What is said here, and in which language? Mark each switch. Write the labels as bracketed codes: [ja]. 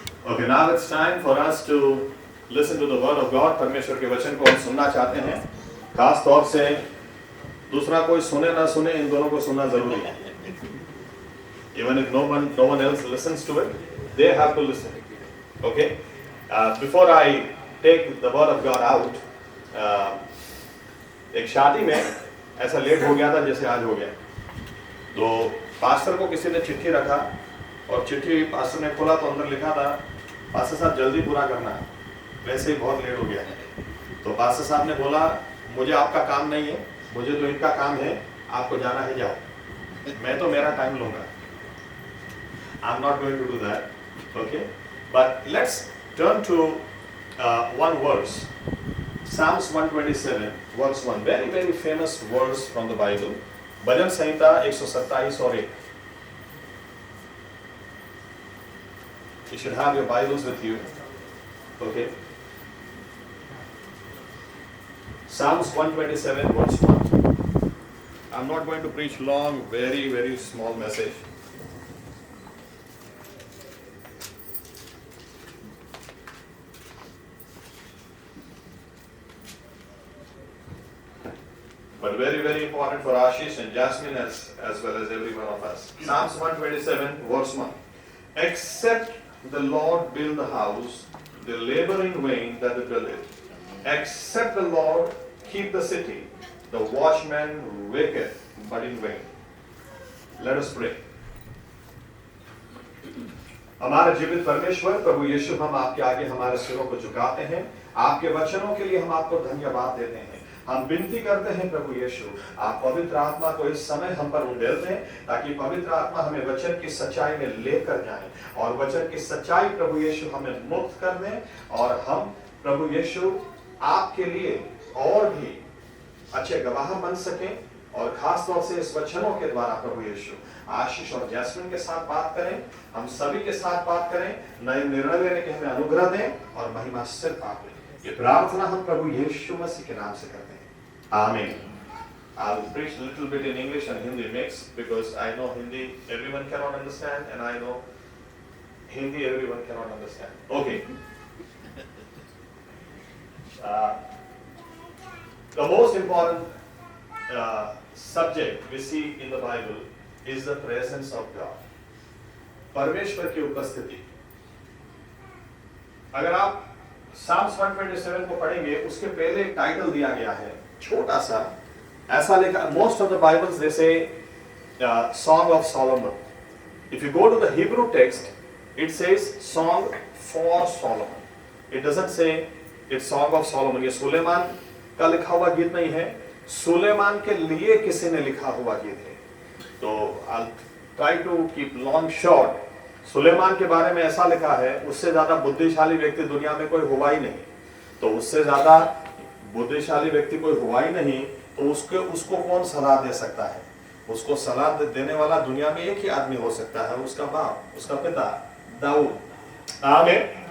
[en] Okay, now it's time for us to listen to the word of God. [hi] परमेश्वर के वचन को हम सुनना चाहते हैं. खास तौर से दूसरा कोई सुने ना सुने, इन दोनों को सुनना जरूरी है. [en] Even if no one else listens to it, they have to listen. Okay? Before I take the word of God out, [hi] एक शादी में ऐसा लेट हो गया था जैसे आज हो गया. तो पास्टर को किसी ने चिट्ठी रखा और चिट्ठी पास्टर ने खोला तो अंदर लिखा था, पास्टर साहब जल्दी पूरा करना है, वैसे ही बहुत लेट हो गया है. तो पास्टर साहब ने बोला, मुझे आपका काम नहीं है, मुझे तो इनका काम है, आपको जाना है जाओ, मैं तो मेरा टाइम लूंगा. [en] I'm not going to do that. Okay? But let's turn to one verse. Psalms 127, verse 1. Very, very famous verse from the Bible. [hi] भजन संहिता 127 और 1. [en] You should have your Bibles with you. Okay? Psalms 127, verse 1. I'm not going to preach long, very, very small message. But very, very important for Ashish and Jasmine as well as every one of us. Psalms 127, verse 1. Except the Lord build the house, they labor in vain that build it. Except the Lord keep the city, the watchman waketh, but in vain. Let us pray. [hi] हमारे जीवित परमेश्वर प्रभु यीशु, हम आपके आगे हमारे सिरों को झुकाते हैं. आपके वचनों के लिए हम आपको धन्यवाद देते हैं. हम विनती करते हैं प्रभु यीशु, आप पवित्र आत्मा को इस समय हम पर उंडेल दें, ताकि पवित्र आत्मा हमें वचन की सच्चाई में लेकर जाए और वचन की सच्चाई प्रभु यीशु हमें मुक्त कर दें और हम प्रभु यीशु आपके लिए और भी अच्छे गवाह बन सकें और खास तौर से इस वचनों के द्वारा प्रभु यीशु आशीष और जैस्मिन के साथ बात करें, हम सभी के साथ बात करें, नए निर्णय लेने के हमें अनुग्रह दें और महिमा सिर्फ आप लें। ये प्रार्थना हम प्रभु यीशु मसीह के नाम से करते हैं, आमीन। [en] I'll preach a little bit in English and Hindi mix because I know Hindi everyone cannot understand and I know Hindi everyone cannot understand. Okay. The most important subject we see in the Bible is the presence of God. [hi] परमेश्वर की उपस्थिति। अगर आप Psalms 127 को पढ़ेंगे, उसके पहले एक टाइटल दिया गया है, छोटा सा, ऐसा लिखा, [en] most of the Bibles they say Song of Solomon. If you go to the Hebrew text, it says Song for Solomon. It doesn't say it's Song of Solomon. [hi] ये सुलेमान का लिखा हुआ गीत नहीं है, सुलेमान के लिए किसी ने लिखा हुआ गीत है। [en] तो I'll try to keep long short. [hi] Suleman के बारे में ऐसा लिखा है, उससे ज्यादा बुद्धिशाली व्यक्ति दुनिया में कोई हुआ ही नहीं। तो उससे ज्यादा बुद्धिशाली व्यक्ति कोई हुआ ही नहीं, तो उसको कौन सलाह दे सकता है? उसको सलाह देने वाला दुनिया में एक ही आदमी हो सकता है, उसका बाप, उसका पिता दाऊद। आमीन।